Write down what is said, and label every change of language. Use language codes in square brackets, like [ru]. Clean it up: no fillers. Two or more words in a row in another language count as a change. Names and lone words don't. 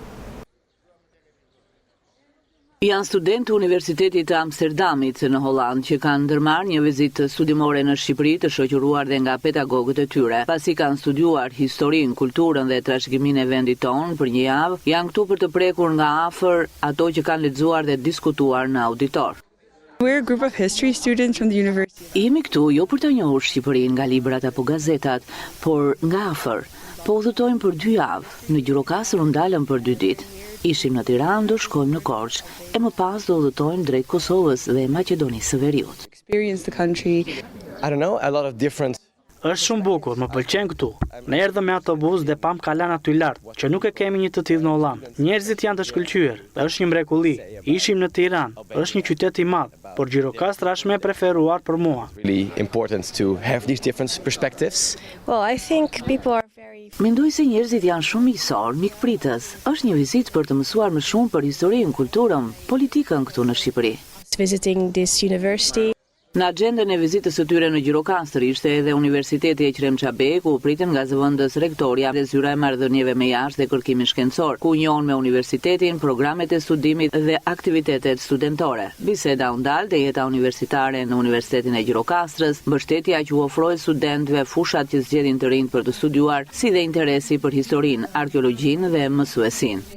[sq] Janë studentë të Universitetit të Amsterdamit në Holland që kanë ndërmarrë një vizitë studimore në Shqipëri të shoqëruar dhe nga pedagogët e tyre. Pasi kanë studiuar historinë, kulturën dhe trashëgiminë e vendit tonë për një javë, janë këtu për të prekur nga afër ato që kanë lexuar dhe diskutuar në auditor. [en] We're a group of history students from the university. [sq] Jemi këtu jo për të njohur Shqipërinë nga librat apo gazetat, por nga afër. Po udhëtojmë për 2 javë. Në Gjirokastër u ndalëm për 2 ditë. Ishim në Tiranë, do shkojmë në Korçë e më pas do udhëtojmë drejt Kosovës dhe Maqedonisë së Veriut. [en] Experience the country. I don't know, a lot of different. [sq] Është shumë bukur, më pëlqen këtu. Ne erdhëm me autobus dhe pam kalan aty lart, që nuk e kemi një të tillë në Holland. Njerëzit janë të shkëlqyer, është një mrekulli. Ishim në Tiranë, është një qytet i madh, por Gjirokastra është më e preferuar për mua. [en] Really important to have these different perspectives. Well, I think people are very. [sq] Mendoj se njerëzit janë shumë miqësor, mikpritës. Është një vizitë për të mësuar më shumë për historinë, kulturën, politikën këtu në Shqipëri. [en] Visiting this university. [sq] Në agjendën e vizitës së tyre në Gjirokastër ishte edhe Universiteti Ekrem Çabe, ku pritën nga zëvendës rektoria dhe zyra e marrëdhënieve me jashtë dhe kërkimin shkencor, ku njohën me universitetin, programet e studimit dhe aktivitetet studentore. Biseda u ndal te jeta universitare në Universitetin e Gjirokastrës, mbështetja që u ofroi studentëve, fushat që zgjedhin të rinj për të studiuar, si dhe interesi për historinë, arkeologjinë dhe mësuesinë.